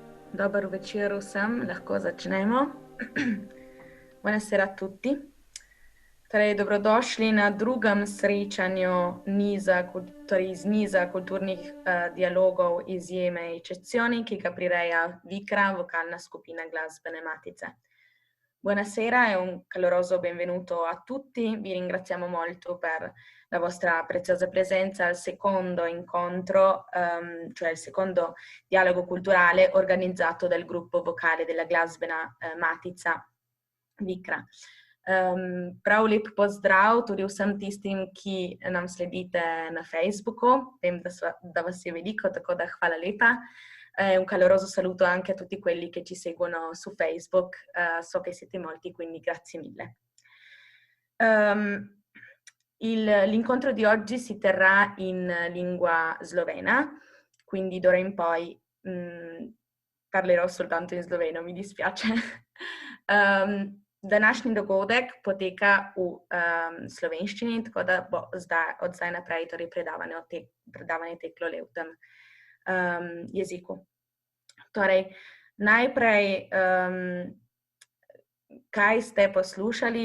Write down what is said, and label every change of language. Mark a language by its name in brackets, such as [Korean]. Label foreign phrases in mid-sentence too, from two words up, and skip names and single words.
[Slovenian] Dober večer vsem, lahko začnemo. [Italian] Buonasera a tutti. [Slovenian] Torej, dobrodošli na drugem srečanju iz niza kulturnih dialogov Izjeme eccezioni, ki ga prireja Vikra, vokalna skupina Glasbene Matice. [Italian] Buonasera e un caloroso benvenuto a tutti. Vi ringraziamo molto per la vostra preziosa presenza al secondo incontro, cioè il secondo dialogo culturale organizzato dal gruppo vocale della Glasbena Matica Vikra. [Slovenian] Prav lep pozdrav tudi vsem tistim, ki nam sledite na Facebooku. Vem, da vas je veliko, tako da hvala lepa. [Italian] Un caloroso saluto anche a tutti quelli che ci seguono su Facebook, so che siete molti, quindi grazie mille. L'incontro di oggi si terrà in lingua slovena, quindi d'ora in poi parlerò soltanto in sloveno, mi dispiace. [Slovenian] Današnji dogodek poteka v slovenščini, tako da bo od zdaj naprej torej predavanje teklo le v tem jeziku. Torej, najprej, kaj ste poslušali?